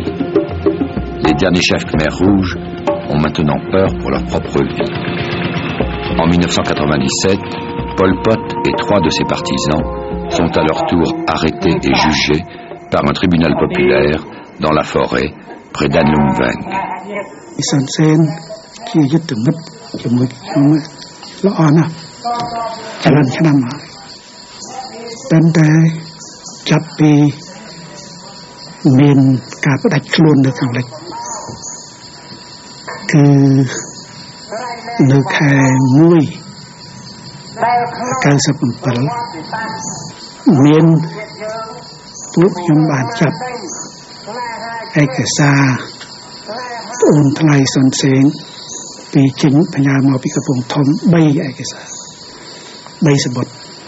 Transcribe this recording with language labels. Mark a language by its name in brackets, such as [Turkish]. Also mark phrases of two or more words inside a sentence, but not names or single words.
[French] Les derniers chefs Khmer rouges ont maintenant peur pour leur propre vie. En 1997, Pol Pot et 3 de ses partisans sont à leur tour arrêtés et jugés par un tribunal populaire dans la forêt près d'An Lun Vang. [Khmer] Son Sen ជាយុទ្ធមិត្តជាមួយខ្ញុំល្អណាស់ច្រើនឆ្នាំហើយតែតែចាប់ពី មានការផ្ដាច់ខ្លួននៅខាងលិចគឺនៅខែ1 97មានពួកខ្ញុំបានចាប់ឯកសារអូនថ្លៃសុនសេងពីចេញបញ្ញាមកពីកំពង់ធំ3ឯកសារ3សម្បត្តិ